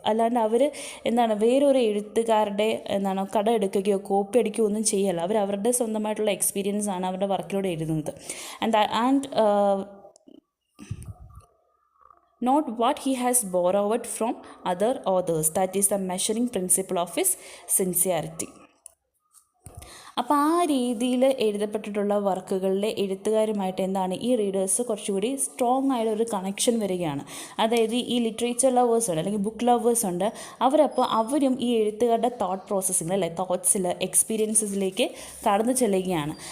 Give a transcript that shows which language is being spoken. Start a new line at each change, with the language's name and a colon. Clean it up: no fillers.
Malayalam: അല്ലാണ്ട് അവർ വേറൊരു എഴുത്തുകാരുടെ കട എടുക്കുകയോ കോപ്പി അടിക്കുകയോ ഒന്നും ചെയ്യല്ല. അവർ അവരുടെ സ്വന്തമായിട്ടുള്ള എക്സ്പീരിയൻസ് ആണ് അവരുടെ വർക്കിലൂടെ എഴുതുന്നത്.
English: And not what he has borrowed from other authors. That is the measuring principle of his sincerity.
Malayalam: അപ്പോൾ ആ രീതിയിൽ എഴുതപ്പെട്ടിട്ടുള്ള വർക്കുകളിലെ എഴുത്തുകാരുമായിട്ട് ഈ റീഡേഴ്സ് കുറച്ചുകൂടി സ്ട്രോങ് ആയിട്ടൊരു കണക്ഷൻ വരികയാണ്. അതായത് ഈ ലിറ്ററേച്ചർ ലവേഴ്സ് ഉണ്ട് അല്ലെങ്കിൽ ബുക്ക് ലവേഴ്സ് ഉണ്ട്, അവരും ഈ എഴുത്തുകാരുടെ തോട്ട് പ്രോസസ്സിൽ അല്ലെ തോട്ട്സിൽ എക്സ്പീരിയൻസസിലേക്ക് കടന്നു ചെല്ലുകയാണ്.